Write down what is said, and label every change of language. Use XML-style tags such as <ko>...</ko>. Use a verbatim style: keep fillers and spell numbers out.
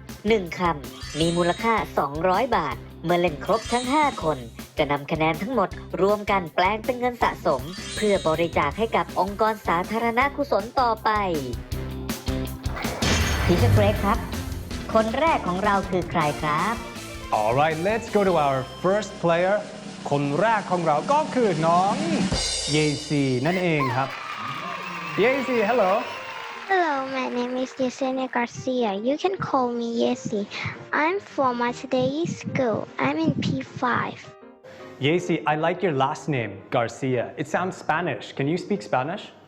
<th>หนึ่งคำมีมูลค่าสองร้อยบาทเมื่อเล่นครบทั้งห้าคนจะนำคะแนนทั้งหมดรวมกันแปลงเป็นเงินสะสมเพื่อบริจาคให้กับองค์กรสาธารณกุศลต่อไปทีเชอร์เกรกครับคนแรกของเราคือใครครับ</th> <en>All right, let's go to our first player.</en> <th>คนแรกของเราก็คือน้องเยซีนั่นเองครับเยซี hello.</th> <en>Hello, my name is Yesenia Garcia. You can call me Yesi. I'm from Matadei School. I'm in พี ไฟว์. Yesi, I like your last name, Garcia. It sounds Spanish. Can you speak Spanish?</en>